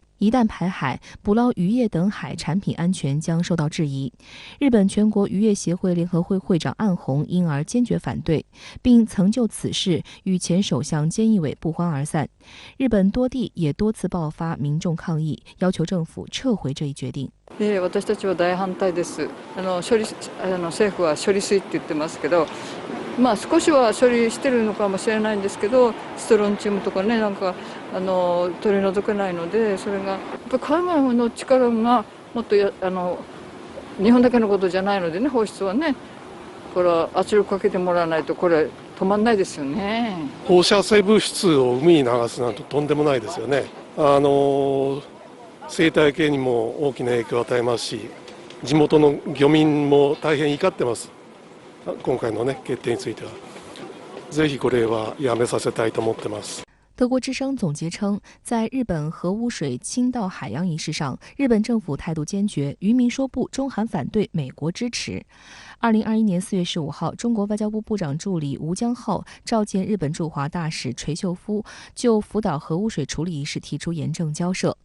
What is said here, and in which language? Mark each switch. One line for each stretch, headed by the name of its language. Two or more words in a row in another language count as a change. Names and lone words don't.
Chinese: 一旦排海，捕捞渔业等海产品安全将受到质疑。日本全国渔业协会联合会会长岸红因而坚决反对，并曾就此事与前首相菅义伟不欢而散。日本多地也多次爆发民众抗议，要求政府撤回这一決定。
Japanese: 私たちは大反対です。政府は処理水って言ってますけど、少しは処理してるのかもしれないんですけど、ストロンチウムとかね、取り除けないので、それがやっぱり海外の力がもっと日本だけのことじゃないのでね、放出はね、これは圧力かけてもらわないとこれ止まんないですよね。放射性物質を海に流すなんてとんでもないですよね。生態系にも大きな影響を与えますし、地元の漁民も大変怒ってます。今回のね決定については、ぜひこれはやめさせたいと思ってます。
Chinese: 德国之声总结称，在日本核污水倾到海洋一事上，日本政府态度坚决，渔民说不，中韩反对，美国支持。2021年4月15号，中国外交部部长助理吴江浩召见日本驻华大使垂秀夫，就福岛核污水处理一事提出严正交涉。